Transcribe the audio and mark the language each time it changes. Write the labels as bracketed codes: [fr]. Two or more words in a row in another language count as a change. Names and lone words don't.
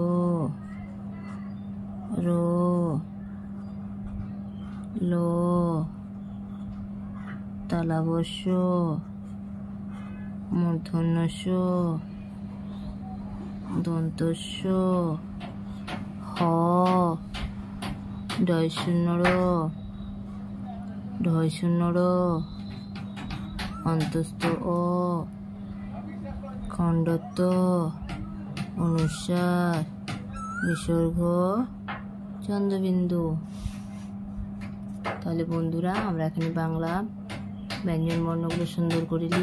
[bn] র, ল, তালব্য মূর্ধন্য ষ, দন্তস্ব, হ, ঢয়শূন্য র, ঢয়শূন্য র, অন্তস্থ অ, খণ্ডত্ব, অনুস্বার, বিসর্গ, চন্দ্রবিন্দু। তাহলে বন্ধুরা, আমরা এখানে বাংলা ব্যঞ্জন বর্ণগুলো সুন্দর করে লিখলাম।